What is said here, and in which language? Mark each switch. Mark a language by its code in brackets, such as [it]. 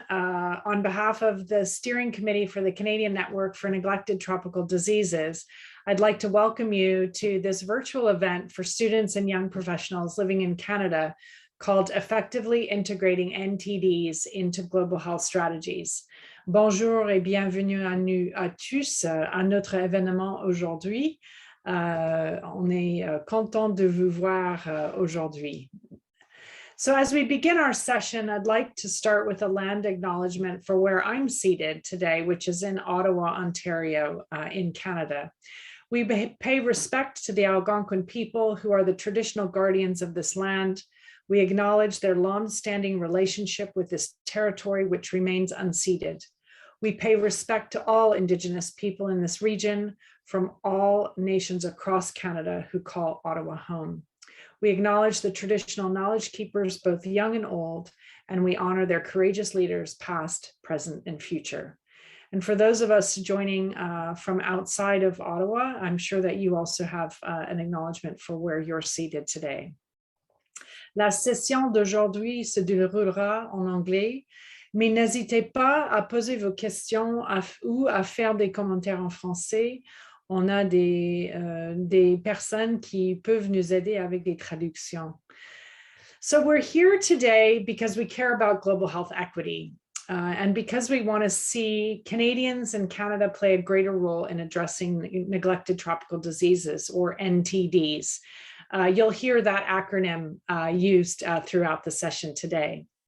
[en] On behalf of the Steering Committee for the Canadian Network for Neglected Tropical Diseases, I'd like to welcome you to this virtual event for students and young professionals living in Canada called Effectively Integrating NTDs into Global Health Strategies. [fr] Bonjour et bienvenue à tous à notre événement aujourd'hui. On est content de vous voir aujourd'hui. [en] So as we begin our session, I'd like to start with a land acknowledgement for where I'm seated today, which is in Ottawa, Ontario, in Canada. We pay respect to the Algonquin people who are the traditional guardians of this land. We acknowledge their long-standing relationship with this territory, which remains unceded. We pay respect to all Indigenous people in this region from all nations across Canada who call Ottawa home. We acknowledge the traditional knowledge keepers, both young and old, and we honor their courageous leaders, past, present, and future. And for those of us joining from outside of Ottawa, I'm sure that you also have an acknowledgement for where you're seated today. [fr] La session d'aujourd'hui se déroulera en anglais, mais n'hésitez pas à poser vos questions ou à faire des commentaires en français. On a des personnes qui peuvent nous aider avec des traductions. [en] So we're here today because we care about global health equity and because we want to see Canadians and Canada play a greater role in addressing neglected tropical diseases, or NTDs. You'll hear that acronym used throughout the session today.